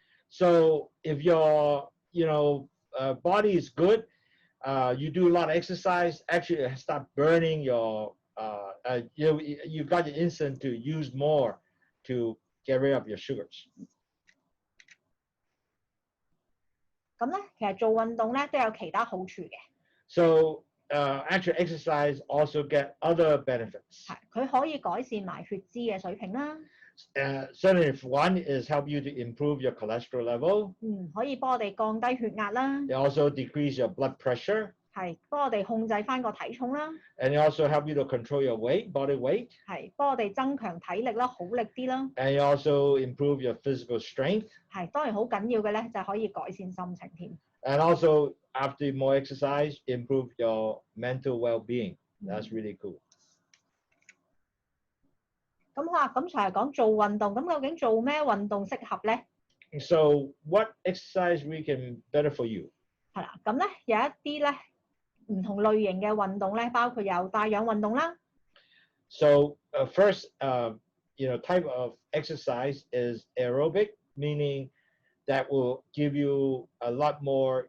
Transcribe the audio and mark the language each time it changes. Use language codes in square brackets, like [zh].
[en] So if your body is good, you do a lot of exercise, actually start burning your you got your insulin to use more to get rid of your sugars. [yue] 咁咧，其實做運動咧都有其他好處嘅。 [en] So actually exercise also get other benefits. [yue] 係，佢可以改善埋血脂嘅水平啦。 [en] Certainly, if one is help you to improve your cholesterol level. [yue] 可以幫我哋降低血壓啦。 [en] They also decrease your blood pressure. [yue] 係，幫我哋控制翻個體重啦。 [en] And they also help you to control your weight, body weight. [yue] 係，幫我哋增強體力啦，好力啲啦。 [en] And you also improve your physical strength. [yue] 係，當然好緊要嘅咧，就係可以改善心情添。 [en] And also, after more exercise, improve your mental well-being. That's really cool. [yue] 咁好啊，咁就係講做運動，咁究竟做咩運動適合咧？ [en] So, what exercise we can better for you? [yue] 係啦，咁咧有一啲咧唔同類型嘅運動咧，包括有帶氧運動啦。 [en] So, first, type of exercise is aerobic, meaning that will give you a lot more.